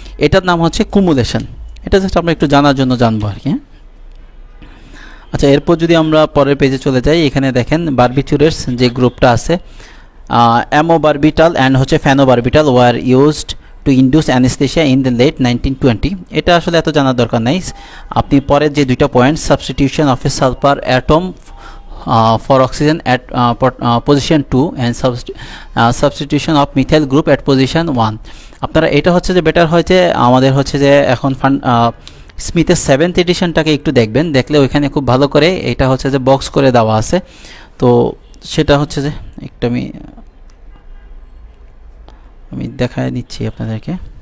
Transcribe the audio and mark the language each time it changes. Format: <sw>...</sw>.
<bn>এটার নাম হচ্ছে কুমুলেশন। এটা জাস্ট আমরা একটু জানার জন্য জানবো আর কি। আচ্ছা, এরপর যদি আমরা পরের পেজে চলে যাই, এখানে দেখেন বারবিচুরেটস যে গ্রুপটা আছে, অ্যামোবারবিটাল অ্যান্ড হচ্ছে phenobarbital</bn> <en>Were used to induce anaesthesia in the late 1920।</en> <bn>এটা আসলে এত জানার দরকার নাই। আপনি পরের যে দুইটা point,</bn> <en>Substitution of a sulphur atom for oxygen at position 2 and substitution of methyl group at position 1।</en> <bn>আপনারা এটা হচ্ছে যে বেটার হয় যে আমাদের হচ্ছে যে এখন স্মিথের 7th এডিশনটাকে একটু দেখবেন, দেখলে ওইখানে খুব ভালো করে এটা হচ্ছে যে বক্স করে দেওয়া আছে। তো সেটা হচ্ছে যে একটু আমি দেখায় নিচ্ছি আপনাদেরকে।</bn>